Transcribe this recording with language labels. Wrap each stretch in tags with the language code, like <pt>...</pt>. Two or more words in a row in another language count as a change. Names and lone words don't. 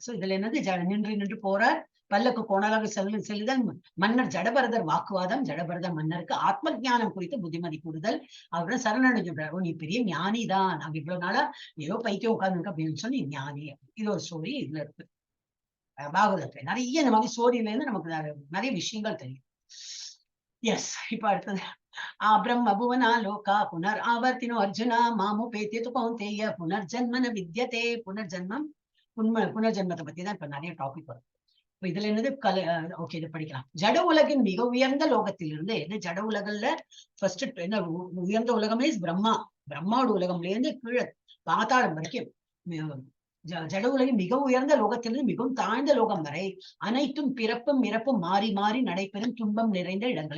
<ta>சோ இதுல என்னது, நின்று நின்று போறார், பல்லக்கு கோணலாக செல்லுதல், மன்னர் ஜடபரதர் வாக்குவாதம், ஜடபரதர் மன்னருக்கு ஆத்ம ஞானம் குறித்து புத்திமதி கூடுதல், அவரை சரணடைஞ்சு சொல்றாரு, நீ பெரிய ஞானி தான், நாங்க இவ்வளவு நாளா ஏதோ பைத்தியம் உட்கார்ந்துருக்க அப்படின்னு சொல்லி ஞானி. இது ஒரு ஸ்டோரி இதுல இருக்கு பாகவதத்துல. நிறைய இந்த மாதிரி ஸ்டோரியில இருந்து நமக்கு நிறைய விஷயங்கள் தெரியும். எஸ், இப்ப அடுத்தது</ta> <sa>ब्रह्म भुवना लोका पुनर्आवर्तिनो अर्जुन मामुपेत्यतु कौन्तेय पुनर्जन्मन विद्यते.</sa> <ta>புனர்ஜென்மம் புனர்ஜென்மத்தை பத்தி தான் இப்ப நிறைய டாபிக் வரும். இப்ப இதுல என்னது ஓகே, இது படிக்கலாம். ஜட உலகின் மிக உயர்ந்த லோகத்திலிருந்து, எது ஜட உலகல்ல ஃபர்ஸ்ட் என்ன உயர்ந்த உலகமே பிரம்மா, பிரம்மாவோட உலகம்ல இருந்து கீழே பாதாளம் வரைக்கும் ஜட உலகின் மிக உயர்ந்த லோகத்திலிருந்து மிகவும் தாழ்ந்த லோகம் வரை அனைத்தும் பிறப்பும் இறப்பும் மாறி மாறி நடைபெறும் துன்பம் நிறைந்த இடங்களே.</ta>